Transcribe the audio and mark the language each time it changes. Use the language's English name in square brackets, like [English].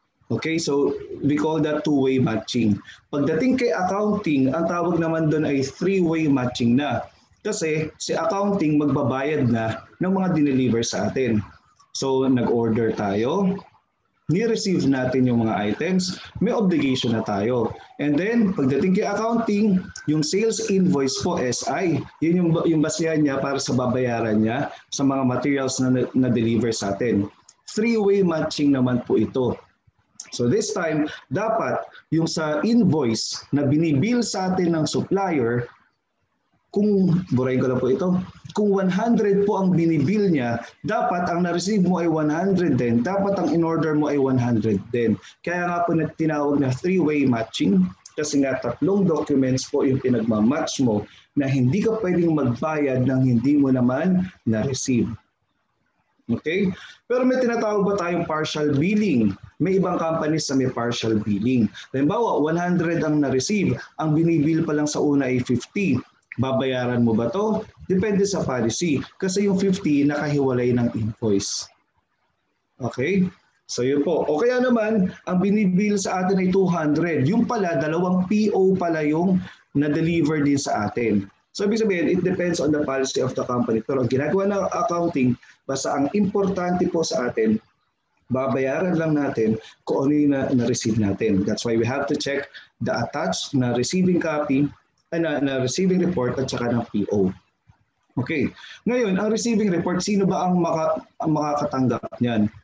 [English] Okay, so we call that two-way matching. [Filipino] Pagdating kay accounting, ang tawag naman doon ay three-way matching na. Kasi si accounting magbabayad na ng mga dineliver sa atin. So nag-order tayo, ni-receive natin yung mga items, may obligation na tayo. And then, pagdating kay accounting, yung sales invoice po, SI, yun yung basihan niya para sa babayaran niya sa mga materials na deliver sa atin. Three-way matching naman po ito. So this time, dapat yung sa invoice na binibill sa atin ng supplier, kung, burahin ko lang po ito, kung 100 po ang binibill niya, dapat ang na-receive mo ay 100 din. Dapat ang in-order mo ay 100 din. Kaya nga po tinawag na three-way matching kasi nga tatlong documents po yung pinagmamatch mo na hindi ka pwedeng magbayad ng hindi mo naman na-receive. Okay? Pero may tinatawag ba tayong partial billing? May ibang companies na may partial billing. Halimbawa, 100 ang na-receive, ang binibill pa lang sa una ay 50. Babayaran mo ba to? Depende sa policy. Kasi yung 50 nakahiwalay ng invoice. Okay? So yun po. O kaya naman, ang binibill sa atin ay 200. Yung pala, dalawang PO pala yung na-deliver din sa atin. So ibig sabihin, [English] it depends on the policy of the company. [Filipino] Pero ang ginagawa ng accounting, basta ang importante po sa atin, babayaran lang natin kung ano yung na-receive natin. [English] That's why we have to check the attached na receiving copy, na receiving report [Filipino] at saka ng [English] PO. Okay. [Filipino] Ngayon, ang receiving report, sino ba ang makakatanggap niyan?